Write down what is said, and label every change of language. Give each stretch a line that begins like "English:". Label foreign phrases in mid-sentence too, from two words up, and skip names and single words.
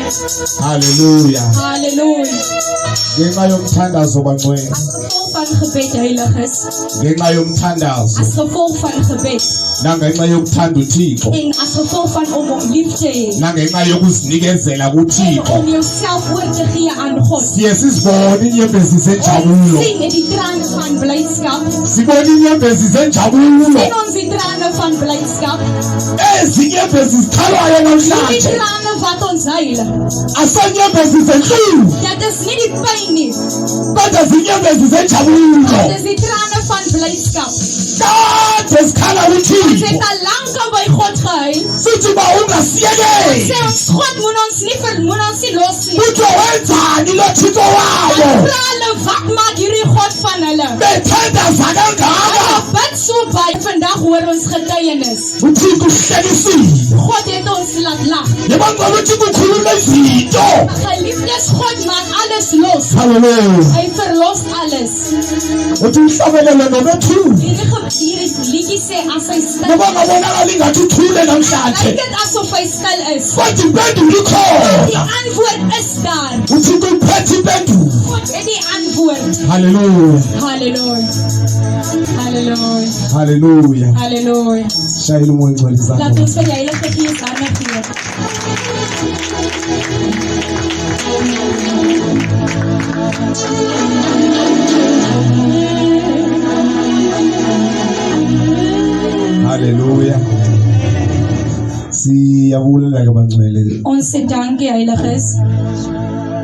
Xhosa: Hallelujah. Hallelujah. Ngenxa yomthandazo bangcwele.
Afrikaans: As gevolg van gebed, heiliges.
Xhosa: Ngenxa yomthandazo.
Afrikaans: As gevolg van gebed.
Xhosa: Nangenxa yokuthanda uThixo.
Afrikaans: En as gevolg van om lief te hê.
Xhosa: Nangenxa yokuzinikezela
Afrikaans: En
Xhosa: kuThixo.
Afrikaans: om jouself oor te gee aan God.
Xhosa: Siye sizibone inyembezi zenjabulo.
Afrikaans: Sien die trane van blydskap.
Xhosa: Sibone inyembezi zenjabulo.
Afrikaans: Sien ons die trane van blydskap.
Xhosa: Ezi nyembezi zikhalwayo
Afrikaans: Die
Xhosa: namhlanje.
Afrikaans: trane wat ons huil.
Xhosa: Asanyembezi zenhlungu.
Afrikaans: Dat is nie die pyn nie.
Xhosa: Kodwa zinyembezi zenjabulo.
Afrikaans: Dit is die trane van blydskap.
Xhosa: Kade zikhala
Afrikaans: Ons
Xhosa: uThixo.
Afrikaans: het al lank al by God gehuil.
Xhosa: Sithi ba ungasiyekeli.
Afrikaans: Sê ons God moet ons nie los nie.
Xhosa: Uthi wenzani lo Thixo wabo.
Afrikaans: Hulle wat maak hierdie God van hulle?
Xhosa: Bethandaza kangaka.
Afrikaans: Bid so baie vandag hoor ons getuienis.
Xhosa: uThixo uhlekisile.
Afrikaans: God het ons laat lag.
Xhosa: Yebangcwele uThixo ukhuluma izinto.
Afrikaans: Geliefdes, God maak alles los. Hallelujah. Hy verlos alles.
Xhosa: Uthi uhlabelele nobethuli.
Afrikaans: Hierdie liedjie sê as hy stil
Xhosa: Ngoba ngabonakala ingathi uthule namhlanje.
Afrikaans: lyk dit asof hy stil is.
Xhosa: Kodwa impendulo
Afrikaans: Die
Xhosa: ikhona.
Afrikaans: antwoord is daar.
Xhosa: uThixo uphethe impendulo.
Afrikaans: God het die antwoord.
Xhosa: Hallelujah. Hallelujah. Hallelujah. Hallelujah. Hallelujah. Shayela umoya ongcwele
Afrikaans: Laat
Xhosa: izandla.
Afrikaans: ons vir die Heilige Gees aandag gee.
Xhosa: Hallelujah. Siyabulela ke bangcwele.
Afrikaans: Ons sê dankie, Heiliges.